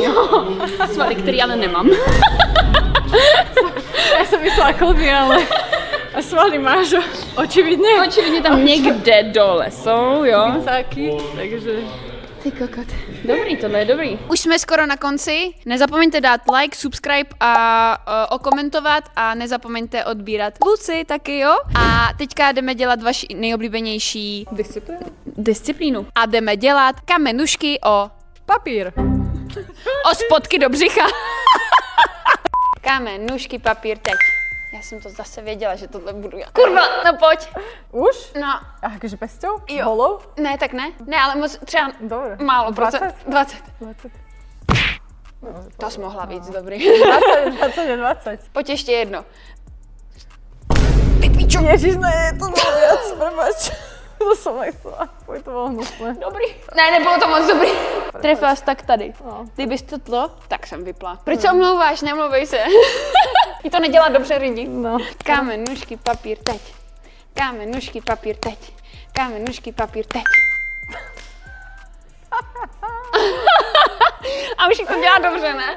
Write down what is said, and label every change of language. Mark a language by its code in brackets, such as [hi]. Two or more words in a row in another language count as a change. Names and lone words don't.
[cs] svaly, který ale nemám. [sk] Ja som myslela klby, ale a svaly máš, očividne. [cs] Očividně tam někde dole jsou, jo. Bicáky, takže... Ty kokot. Dobrý, tohle je dobrý. Už jsme skoro na konci. Nezapomeňte dát [en] like, subscribe [cs] a okomentovat a nezapomeňte odbírat Luci taky, jo. A teďka jdeme dělat vaši nejoblíbenější disciplínu. A jdeme dělat kamenušky o Papír. o spodky do břicha. Kamenušky, papír, teď. Já jsem to zase věděla, že tohle budu já. Kurva, no pojď. Už? No, [sk] A akože pesťou? [cs] Jo. Holou? ne, tak ne. Ne, ale moc, třeba [sk] Dobre. [cs] málo 20? procent. 20. 20. To jsi mohla víc, dobrý. 20 je 20. Pojď ještě jedno. Ježiš, ne, [sk] to bolo viac, prepáč. To som nechcela, pojď, to bolo hnusné. [cs] Dobrý. Ne, nebylo to moc dobrý. Trefila jsi tak tady. No. Kdybys to tlo, tak jsem vypla. Proč se omlouváš? Nemluvej se. Ti to nedělá dobře lidi. No. Kámen, nůžky, papír, teď. Kámen, nůžky, papír, teď. Kámen, nůžky, papír, teď. A už to dělá dobře, ne?